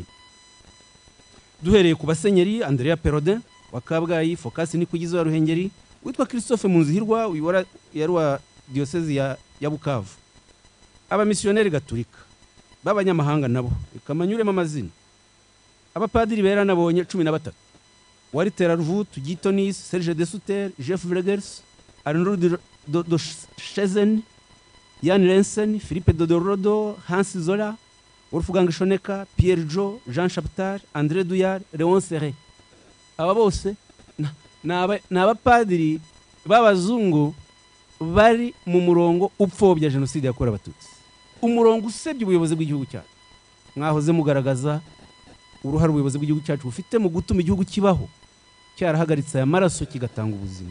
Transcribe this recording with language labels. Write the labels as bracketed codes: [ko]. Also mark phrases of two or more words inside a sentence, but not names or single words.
[rw] Duhereye ku basenyeri Andrea Perodin wa Kabgayi, Focus Nikugizo ya Ruhengeri, witwa Christophe Munzihirwa yari wa diocese ya Bukavu, aba missionnaire gatolika b'abanyamahanga nabo ikamanyuremo amazina. Abapadiri bera nabonye 13, wari Terarvut, Gitonis, Serge de Sutter, Jeff Vregers, Arnold do Schezen, Jan Rensen, Philippe Dodorodo, Hans Zola, Wolfgang Schoneka, Pierre Jo, Jean Chaptar, André Duyar, Léon Serre. Aba bose n'abapadiri b'abazungu bari mu murongo upfobya genocide yakorewe Abatutsi, umurongo usebye ubuyobozi bw'igihugu cyacu. Mwahoze mugaragaza uruhare ubuyobozi bw'igihugu cyacu bufite mu gutuma igihugu kibaho, cyarahagaritse aya maraso kigatanga ubuzima.